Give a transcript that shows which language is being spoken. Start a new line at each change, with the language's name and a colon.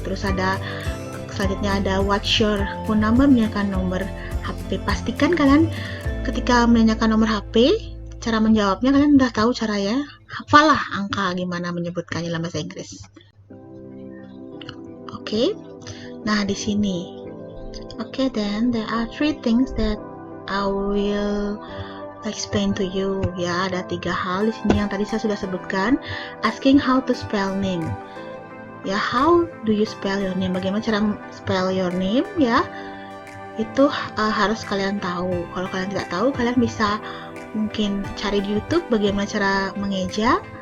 Indonesian: Terus ada selanjutnya ada
English: what's your phone number,
Indonesian: menanyakan nomor HP. Pastikan kalian ketika menanyakan nomor HP, cara menjawabnya kalian udah tahu caranya. Hafalah angka gimana menyebutkannya dalam bahasa Inggris. Oke. Nah, di sini.
English: Oke, then there are three things that I will explain to you.
Indonesian: Ya, ada 3 hal di sini yang tadi saya sudah sebutkan.
English: Asking how to spell name. Ya, how do you spell your name?
Indonesian: Bagaimana cara
English: spell your name
Indonesian: ya? Itu harus kalian tahu. Kalau kalian tidak tahu, kalian bisa mungkin cari di YouTube bagaimana cara mengeja.